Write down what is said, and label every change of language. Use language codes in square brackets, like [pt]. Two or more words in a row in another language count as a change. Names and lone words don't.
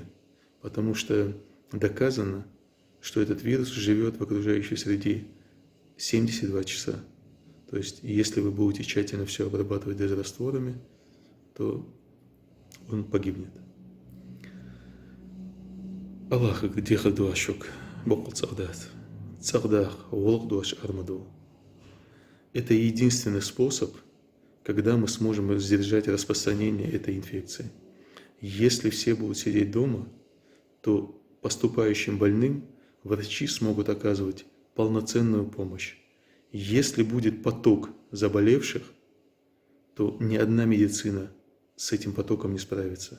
[ru] Потому что доказано, что этот вирус живет в окружающей среде 72 часа. То есть, если вы будете тщательно все обрабатывать дезрастворами, то он погибнет. [ce] Аллах дехал дуашок, бокл цагдат, цагдах, волк дуаш армаду. [ru] Это единственный способ, когда мы сможем сдержать распространение этой инфекции. Если все будут сидеть дома, то поступающим больным врачи смогут оказывать полноценную помощь. Если будет поток заболевших, то ни одна медицина с этим потоком не справится.